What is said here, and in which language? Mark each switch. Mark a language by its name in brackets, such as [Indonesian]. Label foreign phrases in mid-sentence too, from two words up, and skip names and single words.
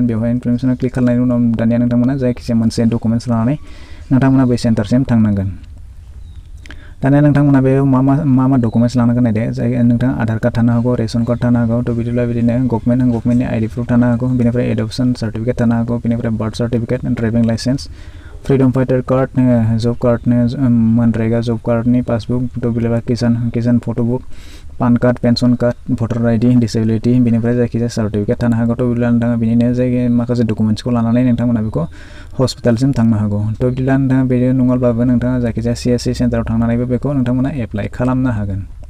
[Bodo] बेवहाय इनफरमेशनाव क्लिक खालामनायनि उनाव दानिया नोंथांमोना जायखिजाया मोनसे डकुमेन्ट्स लानानै नोंथांमोना बै सेन्टारसिम थांनांगोन। दानिया नोंथांमोना बेयाव मा डकुमेन्ट्स लानांगोन नायदो। जाय नोंथाङा आधार कार्ड थानो हागौ, [English] ration card [Bodo] थानो हागौ। थ' बिदिब्ला बिदिनो गभर्नमेन्टनि [English] ID proof [Bodo] थानो हागौ, बेनिफ्राय [English] adoption certificate [Bodo] थानो हागौ, बेनिफ्राय [English] birth certificate, driving license, freedom fighter card, job card, [Bodo] मनरेगा जब कार्डनि पासबुक, थ' बिदिब्ला किसान फट'बुक, [English] PAN card, pension card, voter ID, disability, [Bodo] बेनिफ्राय जायखिजाया सार्टिफिकेट थानो हागौ। थ' बिदिब्ला नोंथाङा बिनिनो माखासे डकुमेन्ट्सखौ लानानै नोंथांमोना बेखौ हस्पिटालसिम थांनो हागौ। थ' बिदिब्ला नोंथाङा बे नङाब्लाबो नोंथाङा जायखिजाया CSC सेन्टाराव थांनानैबो बेखौ नोंथांमोना एप्लाइ खालामनो हागोन।